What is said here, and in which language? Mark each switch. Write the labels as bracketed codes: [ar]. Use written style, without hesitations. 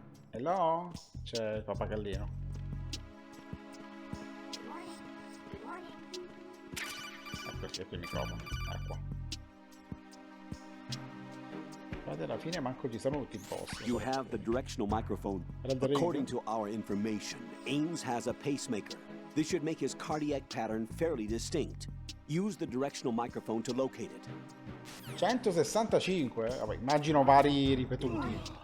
[it] Hello? C'è il pappagallino. Perché qui il microfono è qua. Guardate, alla fine manco ci sono tutti i boss. [en] You have the directional microphone. According to our information, Ames has a pacemaker. This should make his cardiac pattern fairly distinct. Use the directional microphone to locate it. 165? [it] Vabbè, immagino vari ripetuti.